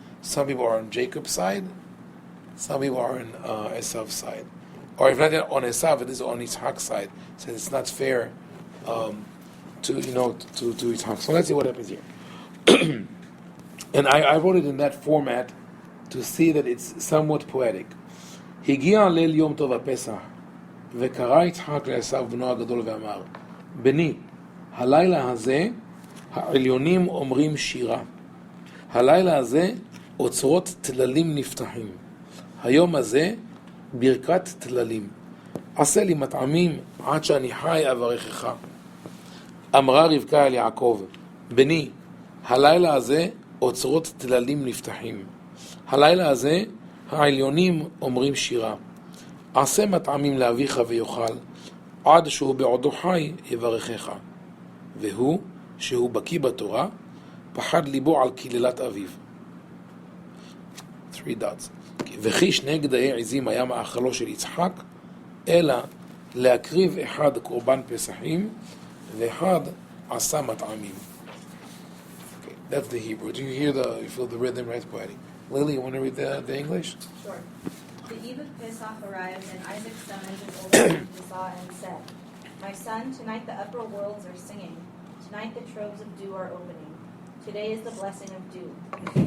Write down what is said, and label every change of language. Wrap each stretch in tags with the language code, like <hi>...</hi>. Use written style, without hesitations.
<en>Some people are on Jacob's side, some people are on Esau's side, or if not on Esau, it is on Yitzhak's side. So it's not fair to Yitzhak. So let's see what happens here. And I wrote it in that format to see that it's somewhat poetic.</en> <he>הגיע ליל יום טוב הפסח, וקרא יצחק לעשו בנו הגדול ואמר, בני, הלילה הזה העליונים אומרים שירה. הלילה הזה אוצרות תללים נפתחים. היום הזה ברכת תללים. עשה לי מטעמים עד שאני חי אברכך. אמרה רבקה אל יעקב, בני, הלילה הזה אוצרות תללים נפתחים. הלילה הזה העליונים אומרים שירה. עשה מטעמים לאביך ויאכל, עד שהוא בעודו חי יברכך. והוא, שהוא בקיא בתורה, פחד ליבו על קללת אביו.</he> <en>3 dots.</en> <he>וכי 2 גדי עזים היה מאכלו של יצחק, אלא להקריב אחד קורבן פסחים, ואחד עשה מטעמים.</he> <en>Okay, that's the Hebrew. Do you feel the rhythm, right? Poetic. Lily, you want to read the English? Sure. The eve of Pesach arrived, and Isaac summoned his older son Esau and said, My son, tonight the upper worlds are singing. Tonight the troves of dew are opening. Today is the blessing of dew.</en>